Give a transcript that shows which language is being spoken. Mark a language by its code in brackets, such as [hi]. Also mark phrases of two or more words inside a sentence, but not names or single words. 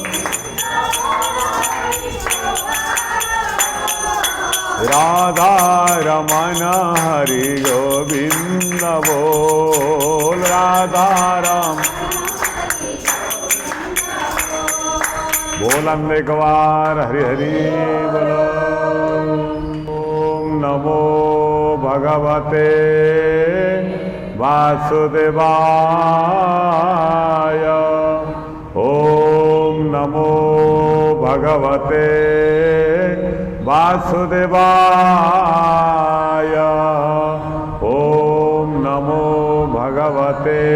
[hi] राधा रमन हरि गोविंद बोल राधा राम बोलन एक बार हरि हरि बोलो [sa] ओम नमो भगवते वासुदेवाय ओम नमो भगवते वासुदेवाय ओम नमो भगवते